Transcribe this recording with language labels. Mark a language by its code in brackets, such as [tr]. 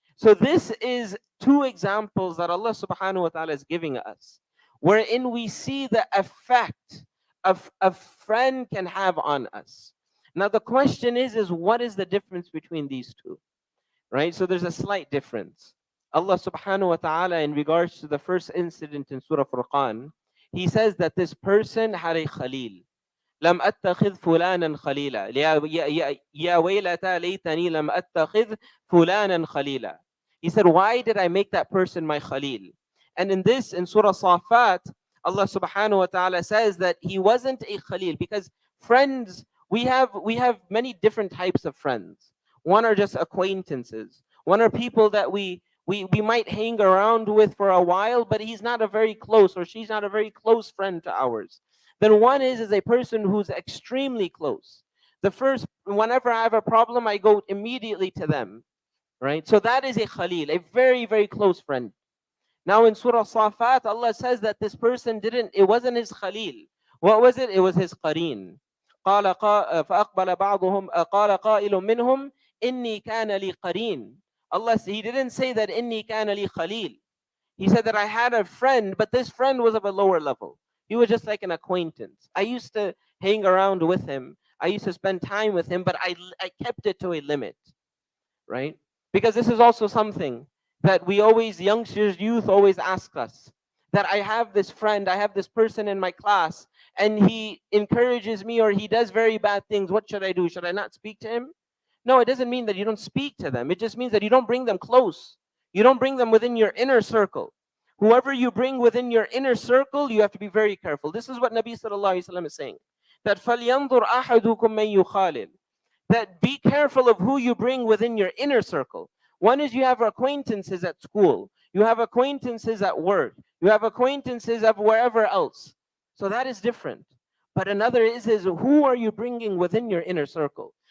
[en] So this is two examples that Allah subhanahu wa ta'ala is giving us, wherein we see the effect of a friend can have on us. Now the question is what is the difference between these two? Right? So there's a slight difference. Allah subhanahu wa ta'ala, in regards to the first incident in Surah Furqan, he says that this person had a khalil. [ar] لم أتخذ فلانا خليلا يا ويلتا ليتني لم أتخذ فلانا خليلا. [en] He said, why did I make that person my khalil? And in Surah Safat, Allah subhanahu wa ta'ala says that he wasn't a khalil, because friends, we have many different types of friends. One are just acquaintances. One are people that we might hang around with for a while, but he's not a very close, or she's not a very close friend to ours. Then one is a person who's extremely close. The first, whenever I have a problem, I go immediately to them, right? So that is a khalil, a very, very close friend. Now in Surah Safat, Allah says that this person it wasn't his khalil. What was it? It was his qareen. [ar] فأقبل بعضهم قال قائل منهم إني كان لي قرين. [en] He didn't say that [ar] إني كان لي خليل. [en] He said that I had a friend, but this friend was of a lower level. He was just like an acquaintance. I used to hang around with him. I used to spend time with him, but I kept it to a limit, right? Because this is also something that we always, youngsters, youth always ask us, that I have this friend, I have this person in my class, and he encourages me or he does very bad things. What should I do? Should I not speak to him? No, it doesn't mean that you don't speak to them. It just means that you don't bring them close. You don't bring them within your inner circle. Whoever you bring within your inner circle, you have to be very careful. This is what Nabi Sallallahu Alaihi Wasallam is saying. [ar] That فَلْيَنْظُرْ أَحَدُكُمْ مَنْ يُخَالِلْ. [en] That be careful of who you bring within your inner circle. One is you have acquaintances at school. You have acquaintances at work. You have acquaintances of wherever else. So that is different. But another is who are you bringing within your inner circle?